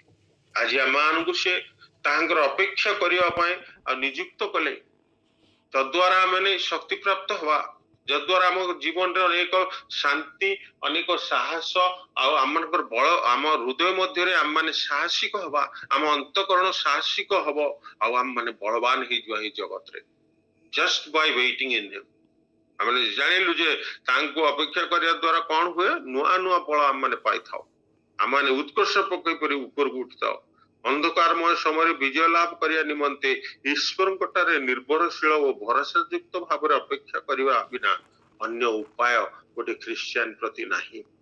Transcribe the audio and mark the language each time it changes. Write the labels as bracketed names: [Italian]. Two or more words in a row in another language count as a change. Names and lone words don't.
[Odia] ଆଜି ଆମମାନଙ୍କୁ ସେ ତାହାଙ୍କର ଅପେକ୍ଷା କରିବା ପାଇଁ ଆଉ ନିଯୁକ୍ତ କଲେ, ତଦ୍ୱାରା ଆମେ ଶକ୍ତି ପ୍ରାପ୍ତ ହବା, ଯଦ୍ୱାରା ଆମ ଜୀବନରେ ଅନେକ ଶାନ୍ତି, ଅନେକ ସାହସ, ଆଉ ଆମମାନଙ୍କର ବଳ, ଆମ ହୃଦୟ ମଧ୍ୟରେ ଆମମାନେ ସାହସିକ ହବା, ଆମ ଅନ୍ତଃକରଣ ସାହସିକ ହବ, ଆଉ ଆମମାନେ ବଳବାନ ହେଇଯିବା ଏଇ ଜଗତରେ, [English] just by waiting in him। [Odia] ଆମେ ଜାଣିଲୁ ଯେ ତାଙ୍କୁ ଅପେକ୍ଷା କରିବା ଦ୍ୱାରା କଣ ହୁଏ, ନୂଆ ବଳ ଆମମାନେ ପାଇଥାଉ, ଆମମାନେ ଉତ୍କର୍ଷ ପକେଇ ପରି ଉପରକୁ ଉଠିଥାଉ। ଅନ୍ଧକାରମୟ ସମୟରେ ବିଜୟ ଲାଭ କରିବା ନିମନ୍ତେ ଈଶ୍ୱରଙ୍କଠାରେ ନିର୍ଭରଶୀଳ ଓ ଭରସାଯୁକ୍ତ ଭାବରେ ଅପେକ୍ଷା କରିବା ବିନା ଅନ୍ୟ ଉପାୟ ଗୋଟେ ଖ୍ରୀଷ୍ଟିଆନ ପ୍ରତି ନାହିଁ।